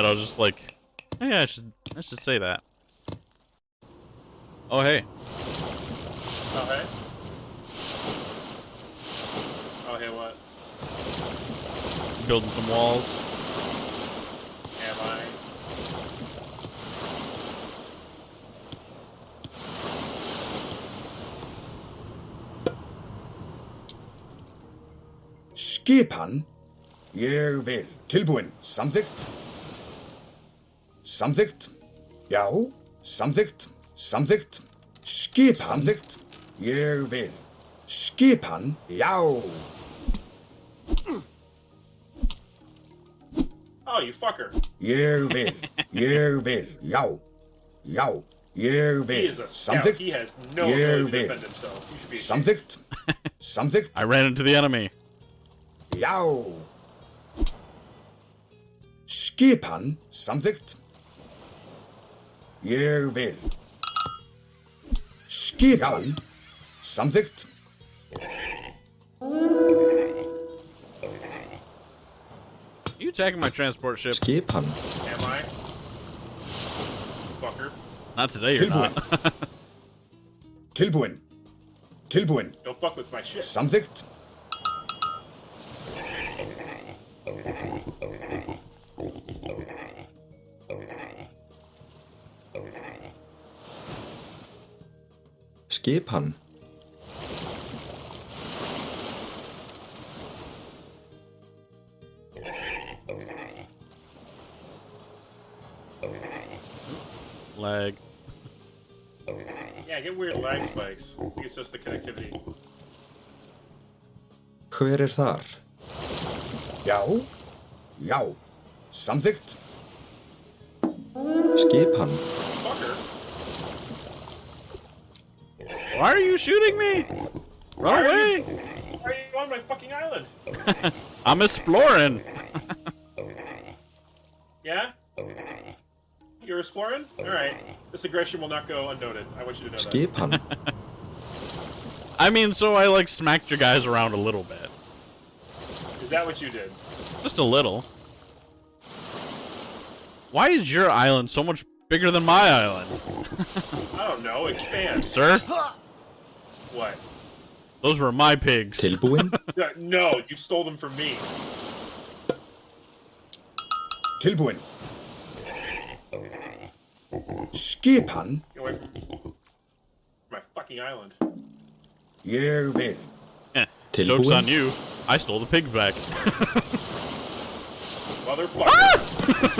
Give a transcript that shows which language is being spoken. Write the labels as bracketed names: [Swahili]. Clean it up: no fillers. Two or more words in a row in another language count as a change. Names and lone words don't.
[English] I was just like, oh, yeah, I should say that. Oh, hey. Oh hey. Oh hey, what? building some walls. Am I? [Icelandic] Skipan. Ég vil. Tilbúin. Samþykkt. Samþykkt. Já. Samþykkt. Samþykkt. Skipan. Samþykkt. Ég vil. Skipan. Já. [English] Oh, you fucker. [Icelandic] Ég vil. Ég vil. Já. Já. Ég [English] He [Icelandic] vil. [English] is a scout. [Icelandic] Samþykkt. [English] He has no [Icelandic] Ég [English] ability to [Icelandic] vil. [English] defend himself. You should be ashamed. [Icelandic] Samþykkt. Samþykkt. [English] I ran into the enemy. [Icelandic] Já. Skipan. Samþykkt. Ég vil. Skipan. Samþykkt. [English] You attacking my transport ship? [Icelandic] Skipan. [English] Am I? Fucker. Not today, you're [Icelandic] Tilbúin. [English] not. [Icelandic] Tilbúin. Tilbúin. [English] Don't fuck with my shit. [Icelandic] Samþykkt. Skipan. [English] Lag. Yeah, I get weird lag spikes. I think it's just the connectivity. [Icelandic] Hver þar? Já. Já. Samþykkt. Skipan. [English] Fucker. Why are you shooting me? Run away! Why are you on my fucking island? I'm exploring. Yeah? You're exploring? Alright. This aggression will not go unnoted. I want you to know that. [Icelandic] Skipan. [English] I mean, so I like smacked your guys around a little bit. Is that what you did? Just a little. Why is your island so much bigger than my island? I don't know. Expand. Sir? What? Those were my pigs. [Icelandic] Tilbúin. [English] No, you stole them from me. [Icelandic] Tilbúin. Skipan. [English] Get away from my fucking island. [Icelandic] Ég vil. [English] Joke's [Icelandic] Tilbúin. [English] on you. I stole the pigs back. Motherfucker.